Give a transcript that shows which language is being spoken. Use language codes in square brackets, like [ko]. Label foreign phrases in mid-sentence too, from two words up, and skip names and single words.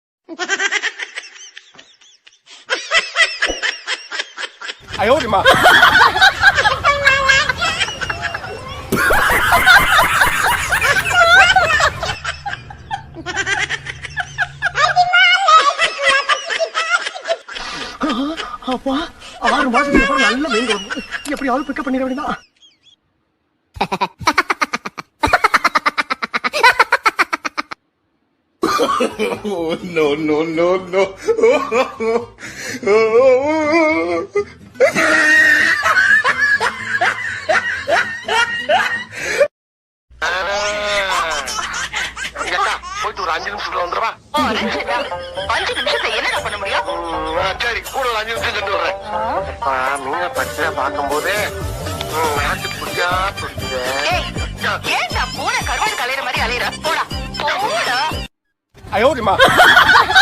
[zh] 哎呦我的妈！ [ta] அப்பா 6 மாசத்துக்கு அப்புறம் நல்ல மீன் குழம்பு எப்படியாவது பிக்கப் பண்ணிட வேண்டியதான். [en] Oh, no, no, no, no. [ta] போயிட்டு ஒரு 5 நிமிஷத்துல வந்துருவா. 5 நிமிஷத்துல என்னடா பண்ண முடியும்? சரி கூட ஒரு 5 நிமிஷம் சென்று வர்றேன். மீனை பச்சையா பார்க்கும்போது நாட்டு புடிச்சா புடிச்சு. ஏன்டா பூனை கருவாடு கலையிற மாதிரி அலையிற? போடா போடா. [zh] 哎呦我的妈！